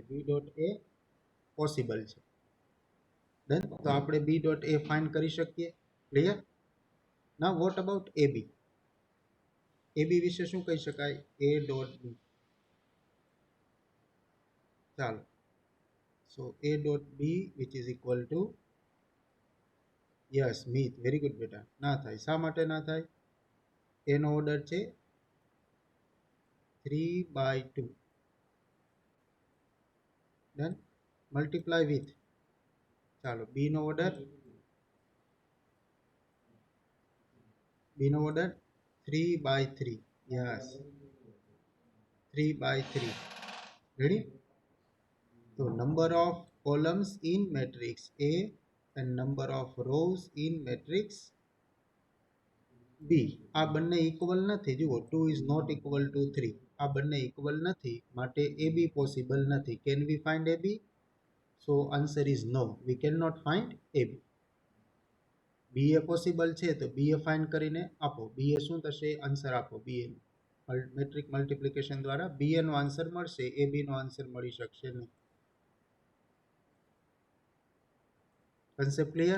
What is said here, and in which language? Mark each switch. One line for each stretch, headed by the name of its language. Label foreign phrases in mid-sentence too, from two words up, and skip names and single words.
English: B dot A possible
Gujarati: છે. ડન. તો આપણે
English: B dot A find
Gujarati: કરી શકીએ. ક્લિયર?
English: now what about AB?
Gujarati: એબી વિશે શું કહી શકાય?
English: A dot B. ચાલો, સો a dot b which is equal to,
Gujarati: યસ મિત,
English: very good
Gujarati: બેટા. ના થાય. શા માટે ના થાય? એનો ઓર્ડર છે 3/2. ડન.
English: multiply with,
Gujarati: ચાલો, બી નો ઓર્ડર 3/3.
English: યસ, 3/3. રેડી? તો number of columns in matrix A and number of rows in matrix B,
Gujarati: આ બંને ઇક્વલ નથી.
English: જુઓ, 2 is not equal to 3.
Gujarati: આ બંને ઇક્વલ નથી, માટે AB પોસિબલ નથી.
English: can we find AB? So answer is no, we cannot find AB.
Gujarati: BA પોસિબલ છે તો BA ફાઇન્ડ કરીને આપો. BA શું થશે? આન્સર આપો. BA
English: matrix multiplication
Gujarati: દ્વારા BA નો આન્સર મળશે, AB નો આન્સર મળી શકશે નહીં.
English: concept clear?